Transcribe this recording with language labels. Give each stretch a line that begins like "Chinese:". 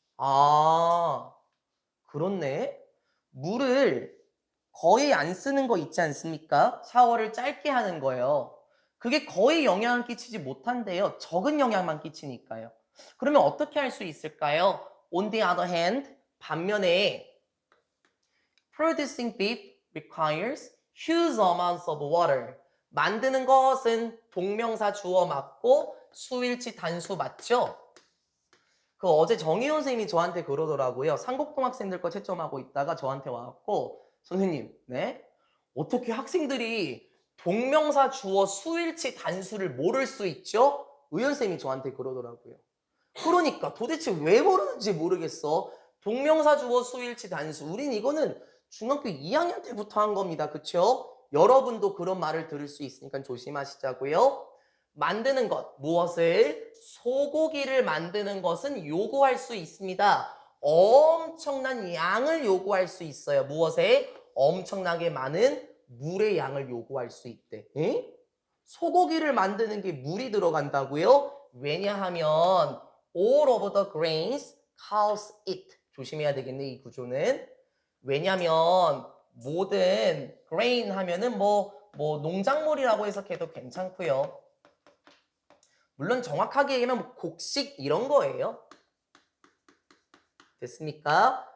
Korean: 아, 그렇네. 물을 거의 안 쓰는 거 있지 않습니까? 샤워를 짧게 하는 거예요. 그게 거의 영향을 끼치지 못한대요. 적은 영향만 끼치니까요. 그러면 어떻게 할 수 있을까요?
English: On the other hand,
Korean: 반면에
English: producing beef requires huge amounts of water.
Korean: 만드는 것은 동명사 주어 맞고 수일치 단수 맞죠? 그 어제 정희원 선생님이 저한테 그러더라고요. 상국동 학생들 거 채점하고 있다가 저한테 와갖고 선생님, 네? 어떻게 학생들이 동명사 주어 수일치 단수를 모를 수 있죠? 의연 쌤이 저한테 그러더라고요. 그러니까 도대체 왜 모르는지 모르겠어. 동명사 주어 수일치 단수. 우린 이거는 중학교 2학년 때부터 한 겁니다. 그쵸? 여러분도 그런 말을 들을 수 있으니까 조심하시자고요. 만드는 것, 무엇을? 소고기를 만드는 것은 요구할 수 있습니다. 엄청난 양을 요구할 수 있어요. 무엇에? 엄청나게 많은 물의 양을 요구할 수 있대. 에? 소고기를 만드는 게 물이 들어간다고요? 왜냐하면
English: all of the grains cows eat.
Korean: 조심해야 되겠네, 이 구조는. 왜냐면 모든 grain 하면은 뭐 농작물이라고 해석해도 괜찮고요. 물론 정확하게 얘기하면 뭐 곡식 이런 거예요. 됐습니까?